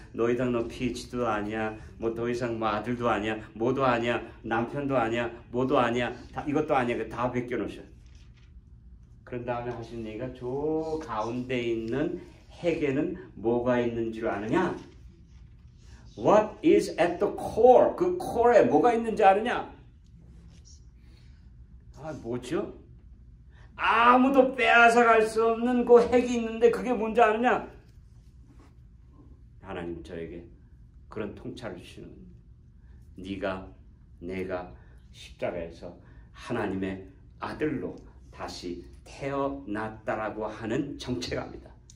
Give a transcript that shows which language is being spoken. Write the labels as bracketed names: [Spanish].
[Korean] 너 이상 너 PhD도 아니야. 뭐 더 이상 뭐 아들도 아니야. 뭐도 아니야. 남편도 아니야. 뭐도 아니야. 다, 이것도 아니야. 다 벗겨놓으셔. 그런 다음에 하시는 얘기가 저 가운데 있는 핵에는 뭐가 있는 줄 아느냐? [English] What is at the core? [Korean] 그 core에 뭐가 있는지 아느냐? 뭐죠? 아무도 빼앗아갈 수 없는 그 핵이 있는데 그게 뭔지 아느냐? 하나님 저에게 그런 통찰을 주시는 네가 내가 십자가에서 하나님의 아들로 다시 태어났다라고 하는 정체감이다.